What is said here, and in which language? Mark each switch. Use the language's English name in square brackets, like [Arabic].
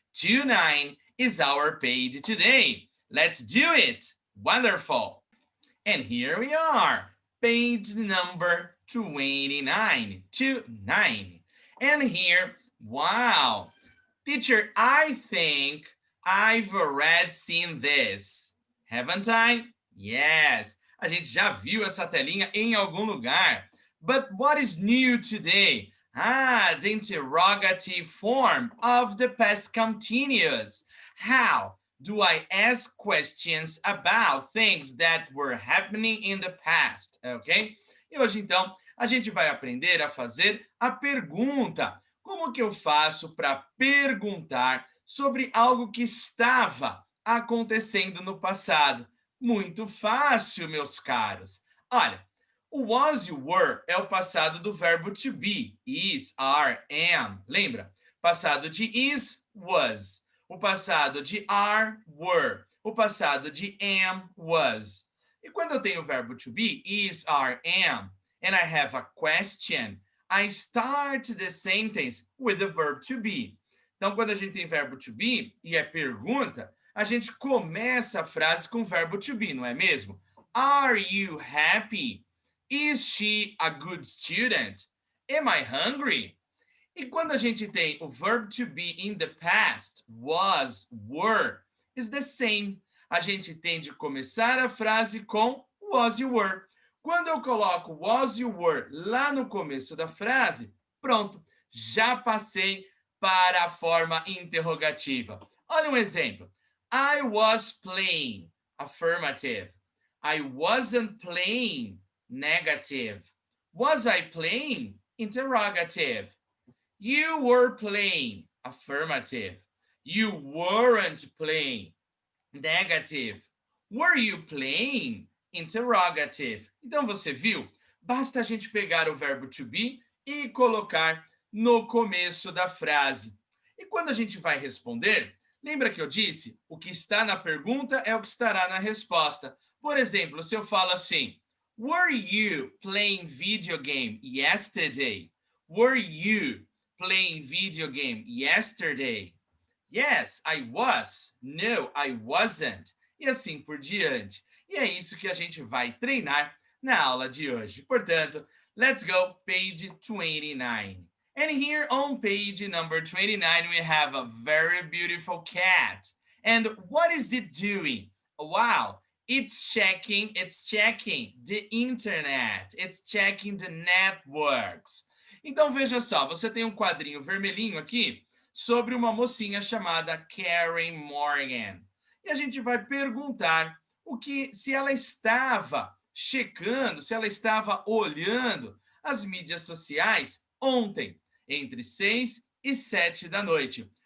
[English] 29 is our page today. Let's do it. Wonderful. And here we are, page number 29. 29. And here, wow. Teacher, I think I've already seen this. Haven't I? Yes. [Portuguese] A gente já viu essa telinha em algum lugar. [English] But what is new today? The interrogative form of the past continuous. How do I ask questions about things that were happening in the past, ok? [Portuguese] E hoje, então, a gente vai aprender a fazer a pergunta. Como que eu faço para perguntar sobre algo que estava acontecendo no passado? Muito fácil, meus caros. Olha, o was, you were é o passado do verbo to be. Is, are, am. Lembra? Passado de is, was. O passado de are, were. O passado de am, was. E quando eu tenho o verbo [English] to be, is, are, am, and I have a question, I start the sentence with the verb to be. [Portuguese] Então, quando a gente tem verbo to be e é pergunta, a gente começa a frase com verbo to be, não é mesmo? [English] Are you happy? Is she a good student? Am I hungry? [Portuguese] E quando a gente tem o [English] verb to be in the past, was, were, is the same. [Portuguese] A gente tem de começar a frase com was, you were. Quando eu coloco was, you were lá no começo da frase, pronto, já passei para a forma interrogativa. Olha um exemplo. [English] I was playing, affirmative. I wasn't playing, negative. Was I playing? Interrogative. You were playing, affirmative. You weren't playing, negative. Were you playing? Interrogative. [Portuguese] Então você viu? Basta a gente pegar o verbo to be e colocar no começo da frase. E quando a gente vai responder, lembra que eu disse? O que está na pergunta é o que estará na resposta. Por exemplo, se eu falo assim: [English] Were you playing video game yesterday? [Portuguese] Were you playing video game yesterday? Yes, I was. No, I wasn't. E assim por diante. E é isso que a gente vai treinar na aula de hoje. [English] Portanto, let's go, page 29. And here on page number 29, we have a very beautiful cat. And what is it doing? Wow, it's checking the internet. It's checking the networks. [Portuguese] Então veja só, você tem um quadrinho vermelhinho aqui sobre uma mocinha chamada Karen Morgan. E a gente vai perguntar se ela estava checando, se ela estava olhando as mídias sociais ontem, entre 6 e 7 da noite.